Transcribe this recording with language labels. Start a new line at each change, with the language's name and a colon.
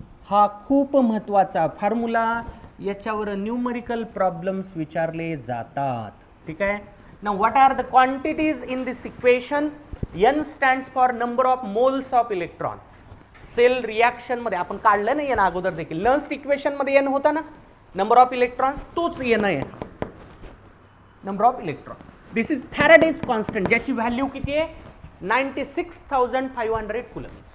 Marathi: हा खूप महत्वाचा फॉर्म्युला, याच्यावर न्यूमरिकल प्रॉब्लेम्स विचारले जातात. ठीक आहे.
English: Now what are the quantities in this equation. N stands for number of moles of electron.
Marathi: Sale reaction मध्ये आपण काढलं नाही ना अगोदर देखील, नर्स इक्वेशन मध्ये N होता ना, नंबर ऑफ इलेक्ट्रॉन्स, तोच N आहे, number of electrons.
English: this is Faraday's constant,
Marathi: ज्याची व्हॅल्यू किती आहे, 96,500 कुलम.